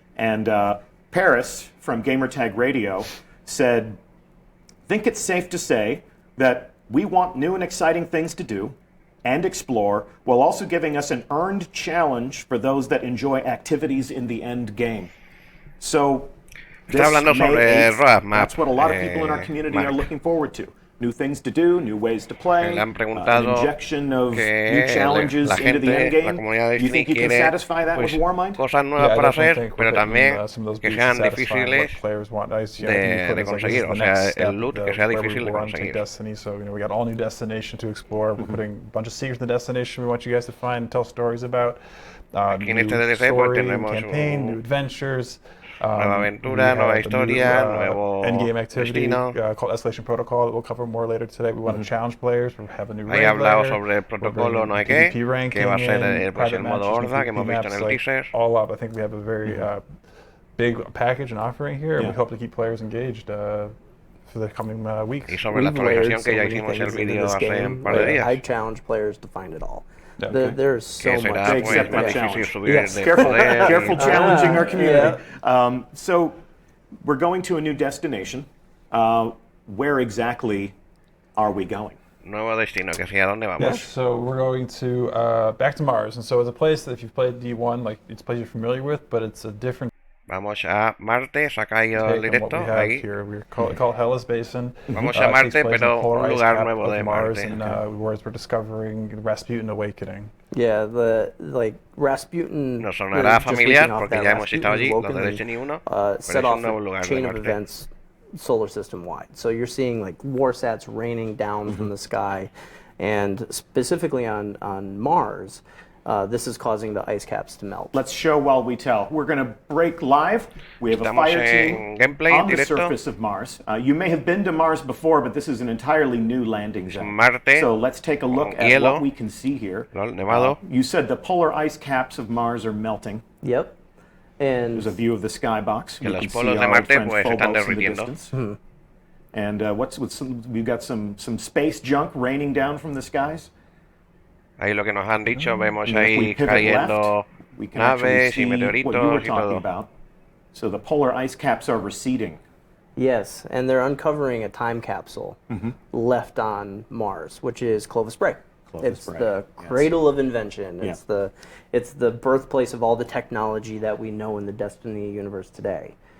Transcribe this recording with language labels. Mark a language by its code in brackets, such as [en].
[en] And Paris from Gamertag Radio said, "Think it's safe to say that we want new and exciting things to do and explore, while also giving us an earned challenge for those that enjoy activities in the end game." So, this May 8th, that's what a lot of people in our community are looking forward to. New things to do, new ways to play, an injection of new challenges into the end game. You think you can satisfy that with Warmind? [es] Cosas nuevas para hacer, pero también que sean difíciles de conseguir, o sea, el loot que sea difícil de conseguir. [en] Destiny, so we got all new destination to explore. We're putting a bunch of secrets in the destination we want you guys to find and tell stories about. New story, campaign, new adventures. [es] Nueva aventura, nueva historia, nuevo [en] endgame activity called Escalation Protocol that we'll cover more later today. We want to challenge players. We have a new [es] Ahí hablado sobre el protocolo, no hay qué, que va a ser el modo horda que hemos visto en el teaser. [en] All up, I think we have a very big package and offering here, and we hope to keep players engaged for the coming weeks. [es] Y sobre la actualización que ya hicimos el vídeo hace un par de días. [en] I challenge players to find it all. There's so much. They accept that challenge. Yes, careful challenging our community. Yeah. So we're going to a new destination. Where exactly are we going? [es] Nuevo destino, que hacia dónde vamos. [en] Yes, so we're going to back to Mars, and so it's a place that if you've played D1, like it's a place you're familiar with, but it's a different. [es] Vamos a Marte, se ha caído el directo ahí. [en] We call Hellas Basin. [es] Vamos a Marte, pero un lugar nuevo de [en] Mars, [es] Marte. [en] And where we're discovering Rasputin awakening. Yeah, Rasputin. [es] No sonará familiar porque ya hemos estado allí, los de Destiny 1, [en] set off a chain of events solar system wide. So you're seeing like warsats raining down from the sky, and specifically on Mars. This is causing the ice caps to melt. Let's show while we tell. We're going to break live. We have a fire team on the surface of Mars. You may have been to Mars before, but this is an entirely new landing zone. [es] Marte, [en] so let's take a look at what we can see here. You said the polar ice caps of Mars are melting. Yep. And there's a view of the skybox. [es] Que los polos de Marte pues están derritiendo. [en] And we've got some space junk raining down from the skies. [es] Ahí lo que nos han dicho, vemos ahí cayendo naves y meteoritos y todo. [en] So the polar ice caps are receding. Yes, and they're uncovering a time capsule left on Mars, which is Clovis Bray. It's the cradle of invention. It's the birthplace of all the technology that we know in the Destiny universe today.